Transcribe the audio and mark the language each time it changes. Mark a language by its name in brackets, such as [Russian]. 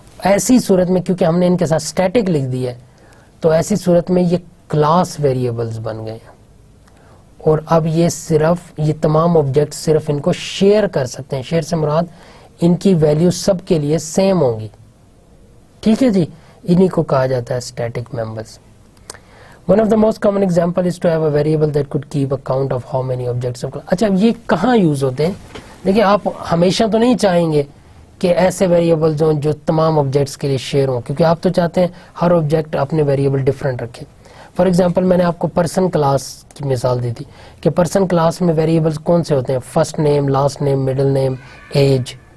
[Urdu] ایسی صورت میں کیونکہ ہم نے ان کے ساتھ اسٹیٹک لکھ دی ہے تو ایسی صورت میں یہ کلاس ویریبلز بن گئے ہیں، اور اب یہ تمام آبجیکٹ صرف ان کو شیئر کر سکتے ہیں. شیئر سے مراد ان کی ویلیو سب کے لیے سیم ہوں گی. ٹھیک ہے جی, انہی کو کہا جاتا ہے static members. [English] One of the most common example is to have a variable that could keep account of how many objects of. [Urdu] اچھا یہ کہاں یوز ہوتے ہیں؟ دیکھیں آپ ہمیشہ تو نہیں چاہیں گے کہ ایسے ویریبلز ہوں جو تمام آبجیکٹس کے لیے شیئر ہوں, کیونکہ آپ تو چاہتے ہیں ہر آبجیکٹ اپنے ویریبل ڈفرینٹ رکھے. فار ایگزامپل میں نے آپ کو پرسن کلاس کی مثال دی تھی کہ پرسن کلاس میں ویریبلز کون سے ہوتے ہیں؟ First name, last name, middle name, age.